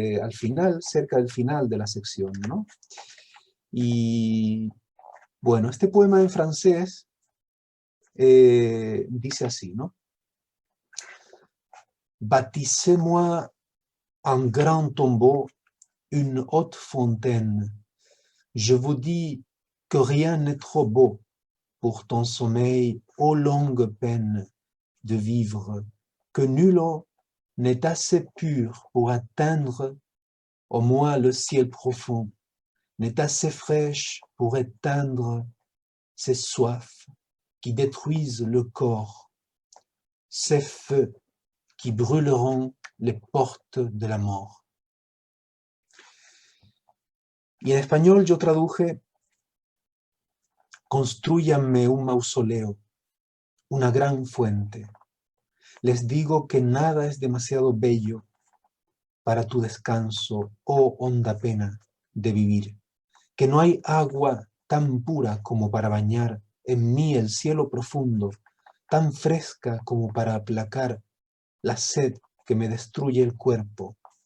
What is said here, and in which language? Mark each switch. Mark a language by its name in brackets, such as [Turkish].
[Spanish] Al final, cerca del final de la sección, ¿no? Y bueno, este poema en francés dice así, ¿no? [French] Bâtissez-moi un grand tombeau, une haute fontaine. Je vous dis que rien n'est trop beau pour ton sommeil aux longues peines de vivre, que nul eau n'est assez pur pour atteindre au moins le ciel profond, n'est assez fraîche pour éteindre ces soifs qui détruisent le corps, ces feux qui brûleront les portes de la mort. [Spanish] Y en español yo traduje, construyanme un mausoleo, una gran fuente. Les digo que nada es demasiado bello para tu descanso, oh honda pena de vivir, que no hay agua tan pura como para bañar en mí el cielo profundo, tan fresca como para aplacar la sed que me destruye el cuerpo,